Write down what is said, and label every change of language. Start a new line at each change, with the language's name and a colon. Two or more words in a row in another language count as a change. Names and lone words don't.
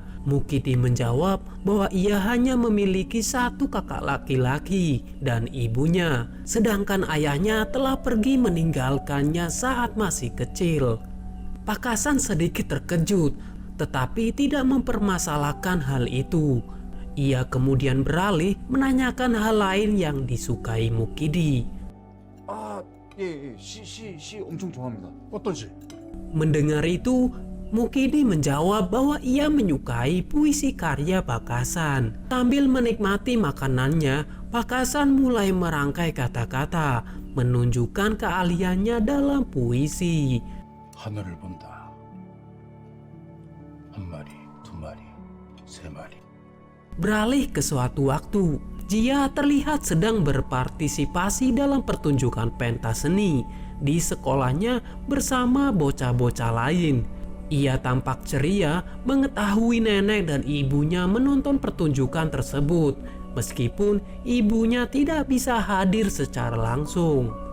Indonesian: Mukidi menjawab bahwa ia hanya memiliki satu kakak laki-laki dan ibunya, sedangkan ayahnya telah pergi meninggalkannya saat masih kecil. Pak Kasan sedikit terkejut, tetapi tidak mempermasalahkan hal itu. Ia kemudian beralih menanyakan hal lain yang disukai Mukidi.
Korean: 아, 예, 시 엄청 좋아합니다. 어떤 시?
Indonesian: Mendengar itu, Mukidi menjawab bahwa ia menyukai puisi karya Pak Kasan. Sambil menikmati makanannya, Pak Kasan mulai merangkai kata-kata, menunjukkan keahliannya dalam puisi.
Korean: 하늘을 본다. 한 마리, 두 마리, 세 마리.
Indonesian: Beralih ke suatu waktu, Jia terlihat sedang berpartisipasi dalam pertunjukan pentas seni di sekolahnya bersama bocah-bocah lain. Ia tampak ceria mengetahui nenek dan ibunya menonton pertunjukan tersebut, meskipun ibunya tidak bisa hadir secara langsung.